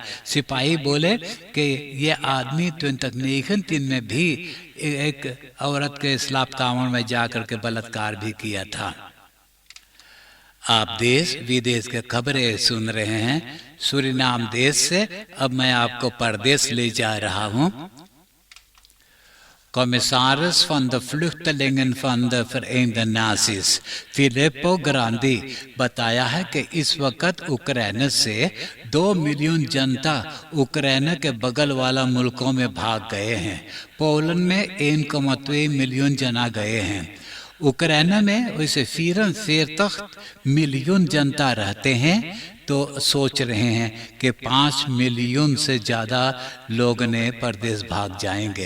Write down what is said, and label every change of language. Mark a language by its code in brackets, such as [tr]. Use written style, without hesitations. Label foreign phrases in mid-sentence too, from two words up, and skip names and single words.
[hns] सिपाही बोले कि ये आदमी तीन में भी एक औरत के इस्लाम कामन में जाकर के बलात्कार भी किया था। आप देश विदेश के खबरें सुन रहे हैं सूरीनाम देश से। अब मैं आपको परदेश ले जा रहा हूं। [nl] Commissaris van de vluchtelingen van de Verenigde Naties [hns] फिलिप्पो ग्रांदी बताया है कि इस वक्त उक्रेन से 2 मिलियन जनता उक्रेन के बगल वाला मुल्कों में भाग गए हैं। पोलैंड में 1,2 मिलियन जना गए हैं। उक्रेन में वैसे 44 मिलियन जनता रहते हैं, तो सोच रहे हैं कि 5 मिलियन से ज़्यादा लोग ने परदेश भाग जाएंगे।